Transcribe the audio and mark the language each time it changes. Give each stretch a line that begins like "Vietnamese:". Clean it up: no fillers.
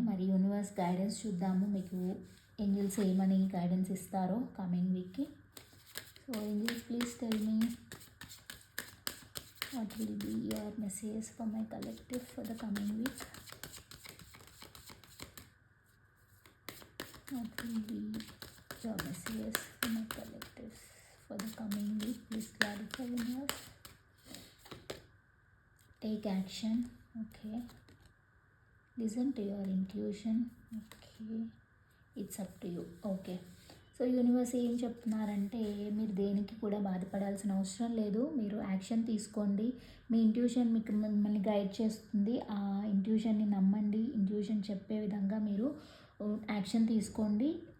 Telugu: మరి universe guidance చూద్దాము. మీకు ఏంజెల్స్ ఏమని గైడెన్స్ ఇస్తారో కమింగ్ వీక్‌కి.
English: So, angels please tell me what will be your messages for my collective for the coming week. What will be your messages for my collectives for the coming week? Please clarify universe. Take action. Okay. Listen to your intuition. Okay. It's up to you. Okay.
Telugu: So universe ఏం చెప్తున్నారంటే, మీరు దేనికి కూడా బాధపడాల్సిన అవసరం లేదు. మీరు action తీసుకోండి. మీ ఇంట్యూషన్ మీకు మిమ్మల్ని గైడ్ చేస్తుంది. ఆ ఇంట్యూషన్ని నమ్మండి. ఇంట్యూషన్ చెప్పే విధంగా మీరు యాక్షన్ తీసుకోండి.